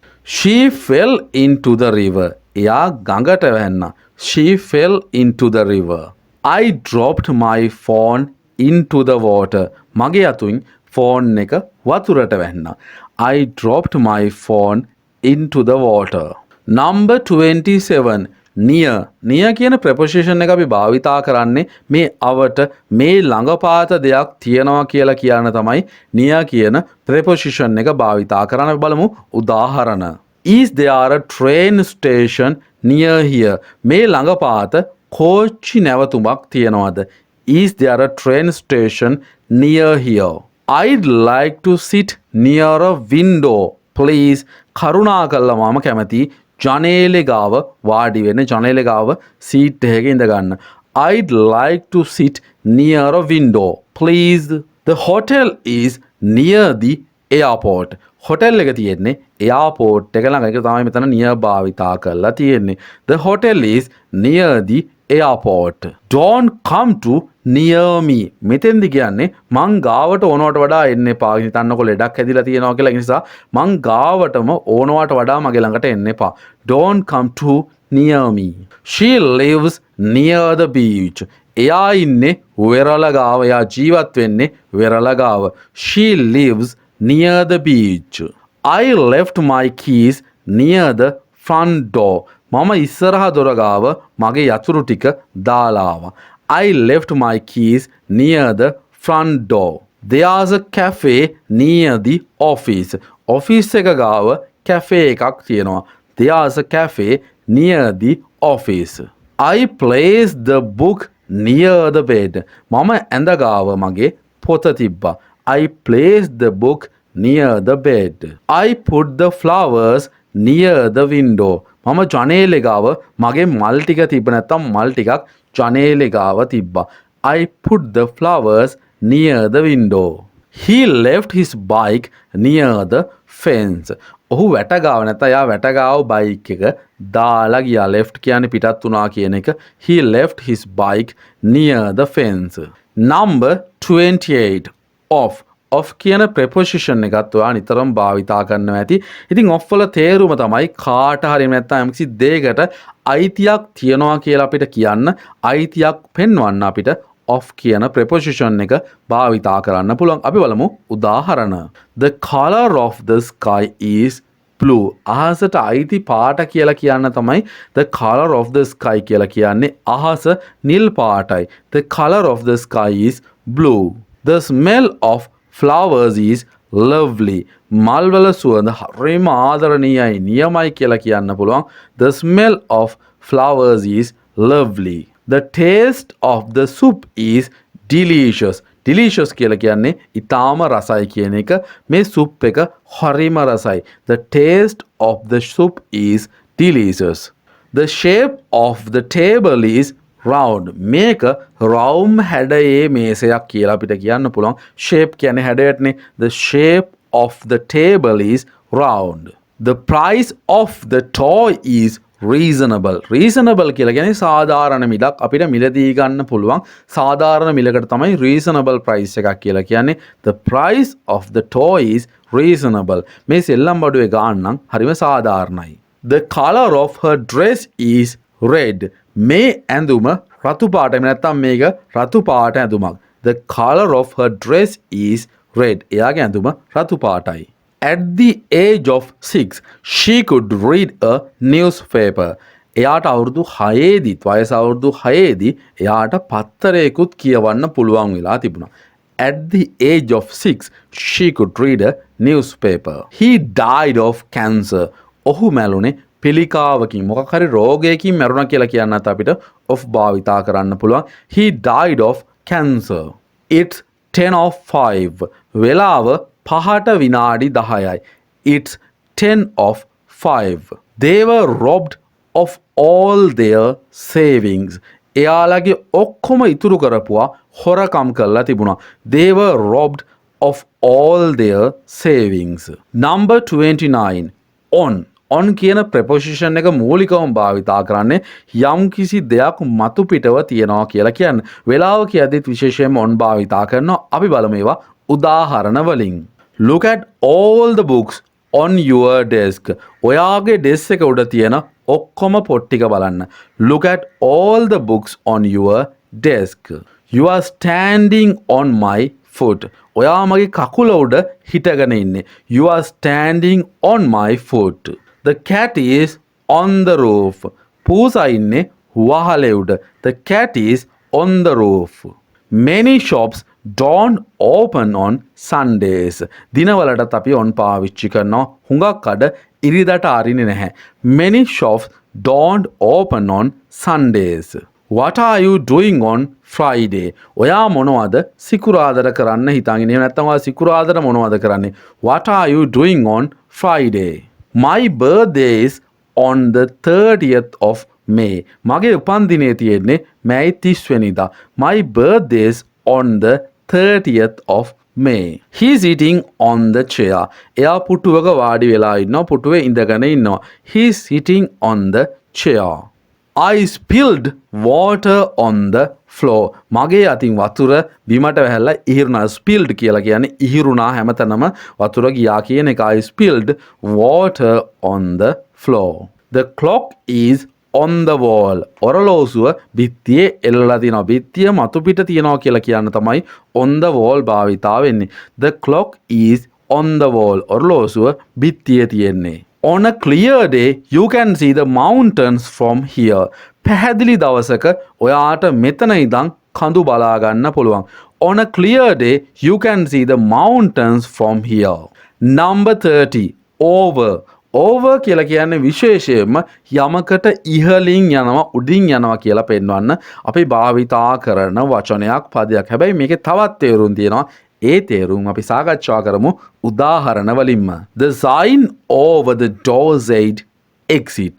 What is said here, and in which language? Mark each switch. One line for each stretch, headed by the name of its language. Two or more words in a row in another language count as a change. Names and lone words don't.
English: She fell into the river.
Sinhala: එයා ගඟට වැන්නා.
English: She fell into the river. I dropped my phone into the water.
Sinhala: මගේ අතින් ෆෝන් එක වතුරට වැන්නා.
English: I dropped my phone into the water.
Sinhala: Number 27. near. near කියන preposition එක අපි භාවිතා කරන්නේ මේ අවට මේ ළඟපාත දෙයක් තියනවා කියලා කියන තමයි near කියන preposition එක භාවිතා කරන්න. අපි බලමු උදාහරණ.
English: Is there a train station near here?
Sinhala: මේ ළඟපාත කෝච්චි නැවතුමක් තියනවාද?
English: Is there a train station near here? I'd like to sit near a window, please.
Sinhala: කරුණාකරලා මම කැමති ජනේලෙ ගාව වාඩි වෙන්න. ජනේලෙ ගාව සීට් එකක ඉඳ ගන්න.
English: I'd like to sit near a window, please. The hotel is near the airport.
Sinhala: hotel එක තියෙන්නේ airport එක ළඟ. ඒක තමයි මෙතන near භාවිතා කරලා තියෙන්නේ.
English: The hotel is near the airport. Don't come to near me.
Sinhala: මෙතෙන්දි කියන්නේ මං ගාවට ඕනවට වඩා එන්න එපා. හිතන්නකො ලෙඩක් හැදිලා තියෙනවා කියලා. ඒ නිසා මං ගාවටම ඕනවට වඩා මගේ ළඟට එන්න එපා.
English: Don't come to near me. She lives near the beach.
Sinhala: එයා ඉන්නේ වෙරළ ගාව. එයා ජීවත් වෙන්නේ වෙරළ ගාව.
English: She lives near the beach. I left my keys near the front door.
Sinhala: මම ඉස්සරහ දොර ගාව මගේ යතුරු ටික දාලා ආවා.
English: I left my keys near the front door. There's a cafe near the office.
Sinhala: office එක ගාව cafe එකක් තියෙනවා.
English: There's a cafe near the office. I placed the book near the bed.
Sinhala: මම ඇඳ ගාව මගේ පොත තිබ්බා.
English: I placed the book near the bed. I put the flowers near the window.
Sinhala: මම ජනේලෙ ගාව මගේ මල් ටික තිබ්බ. නැත්තම් මල් ටිකක් ජනේලෙ ගාව තිබ්බා.
English: I put the flowers near the window. He left his bike near the fence.
Sinhala: ඔහු වැට ගාව නැත්නම් යා වැට ගාව බයික් එක දාලා ගියා. left කියන්නේ පිටත් වුණා කියන එක.
English: He left his bike near the fence.
Sinhala: Number 28. off. off කියන preposition එකත් ඔයා නිතරම භාවිතා කරනවා ඇති. ඉතින් off වල තේරුම තමයි කාට හරි නැත්නම් යම්කිසි දෙයකට අයිතියක් තියනවා කියලා අපිට කියන්න, අයිතියක් පෙන්වන්න අපිට off කියන preposition එක භාවිතා කරන්න පුළුවන්. අපි බලමු උදාහරණ.
English: The color of the sky is blue.
Sinhala: අහසට අයිති පාට කියලා කියන්න තමයි
English: the color of the sky
Sinhala: කියලා කියන්නේ. අහස නිල් පාටයි.
English: The color of the sky is blue. The smell of flowers is lovely.
Sinhala: මල් වල සුවඳ හරිම ආදරණීයයි, නියමයි කියලා කියන්න පුළුවන්.
English: The smell of flowers is lovely. The taste of the soup is delicious.
Sinhala: delicious කියලා කියන්නේ ඊටාම රසයි කියන එක. මේ සුප් එක හරිම රසයි.
English: The taste of the soup is delicious. The shape of the table is round.
Sinhala: මේක round හැඩයේ මේසයක් කියලා අපිට කියන්න පුළුවන්. shape කියන්නේ හැඩයටනේ.
English: The shape of the table is round. The price of the toy is reasonable.
Sinhala: reasonable කියලා කියන්නේ සාධාරණ මිලක්. අපිට මිලදී ගන්න පුළුවන් සාධාරණ මිලකට තමයි
English: reasonable price
Sinhala: එකක් කියලා කියන්නේ.
English: The price of the toy is reasonable.
Sinhala: මේ සෙල්ලම් බඩුවේ ගානනම් හරිම සාධාරණයි.
English: The color of her dress is red.
Sinhala: මේ ඇඳුම රතු පාටයි. නැත්තම් මේක රතු පාට ඇඳුමක්.
English: The color of her dress is red.
Sinhala: එයාගේ ඇඳුම රතු පාටයි.
English: At the age of 6, she could read a newspaper.
Sinhala: එයාට අවුරුදු 6දී, වයස අවුරුදු 6දී එයාට පත්තරයකුත් කියවන්න පුළුවන් වෙලා තිබුණා.
English: At the age of 6, she could read a newspaper. He died of cancer.
Sinhala: ඔහු මැරුණේ පිළිකාවකින්, මොකක් හරි රෝගයකින් මැරුණා කියලා කියන්නත් අපිට of භාවිතා කරන්න පුළුවන්.
English: He died of cancer. It's 10 of 5.
Sinhala: වෙලාව 5ට විනාඩි 10යි.
English: It's 10 of 5. They were robbed of all their savings.
Sinhala: එයාලගේ ඔක්කොම ඉතුරු කරපුවා හොරකම් කරලා තිබුණා.
English: They were robbed of all their savings.
Sinhala: Number 29. on කියන preposition එක මූලිකවම භාවිතා කරන්නේ යම් කිසි දෙයක් මතු පිටව තියනවා කියලා කියන්න. වෙලාව කියද්දිත් විශේෂයෙන්ම on භාවිතා කරනවා. අපි බලමු ඒවා උදාහරණ වලින්.
English: Look at all the books on your desk.
Sinhala: ඔයාගේ desk එක උඩ තියෙන ඔක්කොම පොත් ටික බලන්න.
English: Look at all the books on your desk. You are standing on my foot.
Sinhala: ඔයා මගේ කකුල උඩ හිටගෙන ඉන්නේ.
English: You are standing on my foot. The cat is on the roof.
Sinhala: පූසා ඉන්නේ වහලේ උඩ.
English: The cat is on the roof. Many shops don't open on Sundays.
Sinhala: දිනවලටත් අපි on පාවිච්චි කරනවා. හුඟක් කඩ ඉරිදට අරින්නේ නැහැ.
English: Many shops don't open on Sundays. What are you doing on Friday?
Sinhala: ඔයා මොනවද සිකුරාදට කරන්න හිතාගෙන ඉන්නේ? නැත්නම් ඔයා සිකුරාදට මොනවද කරන්නේ?
English: What are you doing on Friday? My birthday is on the 30th of May.
Sinhala: මගේ උපන්දිනය තියෙන්නේ මැයි 30 වෙනිදා.
English: My birthday is on the 30th of May. He is sitting on the chair.
Sinhala: එයා පුටුවක වාඩි වෙලා ඉන්නවා. පුටුවේ ඉඳගෙන ඉන්නවා.
English: He is sitting on the chair. I spilled water on the floor.
Sinhala: මගේ අතින් වතුර බිමට වැහැලා ඉහිරුණා. Spilled කියලා කියන්නේ ඉහිරුණා හැමතැනම වතුර ගියා කියන එක.
English: I spilled water on the floor. The clock is on the wall.
Sinhala: ඔරලෝසුව බිත්තියේ එල්ලලා තියෙනවා. බිත්තිය මතු පිට තියෙනවා කියලා කියන්න තමයි
English: on the wall
Sinhala: භාවිතා වෙන්නේ.
English: The clock is on the wall.
Sinhala: ඔරලෝසුව බිත්තියේ තියෙන්නේ.
English: On a clear day, you can see the mountains from here.
Sinhala: පැහැදිලි දවසක ඔයාට මෙතන ඉඳන් කඳු බලා ගන්න පුළුවන්.
English: On a clear day, you can see the mountains from here. Number 30. Over.
Sinhala: Over කියලා කියන්නේ විශේෂයෙන්ම යමකට ඉහළින් යනවා උඩින් යනවා කියලා පෙන්වන්න අපි භාවිතා කරන වචනයක් පදයක්. හැබැයි මේකේ තවත් තේරුම් තියෙනවා. ඒ තේරුම් අපි සාකච්ඡා කරමු උදාහරණ වලින්ම.
English: The sign over the door said exit.